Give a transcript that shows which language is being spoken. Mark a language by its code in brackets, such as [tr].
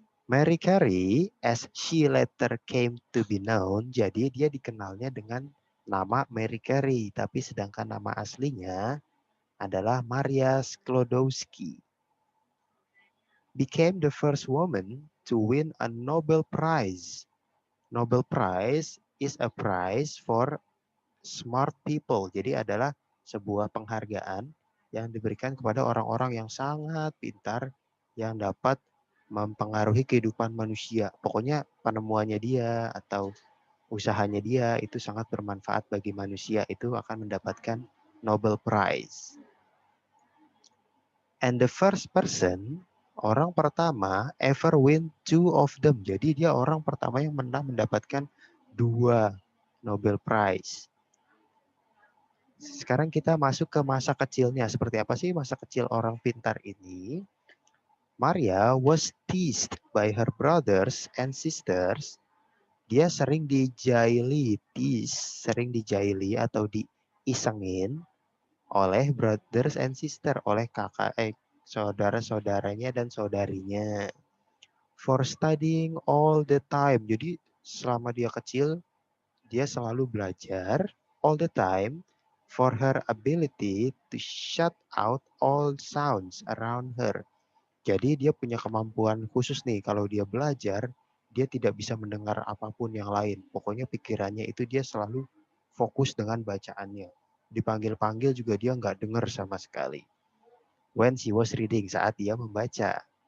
[id] Mary Carey, [en] as she later came to be known, [id] jadi dia dikenalnya dengan nama Mary Carey, tapi sedangkan nama aslinya adalah Maria Sklodowski. [en] Became the first woman to win a Nobel Prize. Nobel Prize is a prize for smart people. [id] Jadi adalah sebuah penghargaan yang diberikan kepada orang-orang yang sangat pintar yang dapat mempengaruhi kehidupan manusia. Pokoknya penemuannya dia atau usahanya dia itu sangat bermanfaat bagi manusia, itu akan mendapatkan Nobel Prize. [en] And the first person, [id] orang pertama [en] ever win 2 of them. [id] Jadi dia orang pertama yang mendapatkan 2 Nobel Prize. Sekarang kita masuk ke masa kecilnya. Seperti apa sih masa kecil orang pintar ini? [en] Maria was teased by her brothers and sisters. [id] Dia sering dijaili, sering dijaili atau diisengin oleh [en] brothers and sister, [id] oleh saudara-saudaranya dan saudarinya. [en] For studying all the time. [id] Jadi selama dia kecil, dia selalu belajar [en] all the time for her ability to shut out all sounds around her. [id] Jadi dia punya kemampuan khusus nih, kalau dia belajar, dia tidak bisa mendengar apapun yang lain. Pokoknya pikirannya itu dia selalu fokus dengan bacaannya. Dipanggil-panggil juga dia nggak dengar sama sekali. [en] When she was reading, [id] saat dia membaca.